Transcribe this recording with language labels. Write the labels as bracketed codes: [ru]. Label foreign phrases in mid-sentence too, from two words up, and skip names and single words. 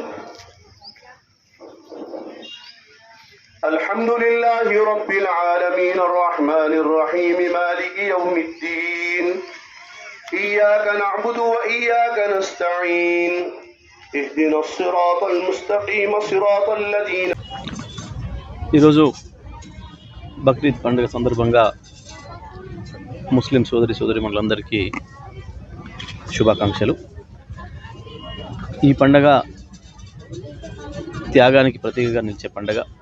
[ar] الحمد لله رب العالمين الرحمن الرحيم مالك يوم الدين إياك نعبد وإياك نستعين اهدنا الصراط المستقيم صراط الذين. [te] ఈరోజు బక్రీద్ పండుగ సందర్భంగా ముస్లిం సోదరిమణులందరికీ శుభాకాంక్షలు. ఈ పండగ త్యాగానికి ప్రతీకగా నిలిచే పండగ.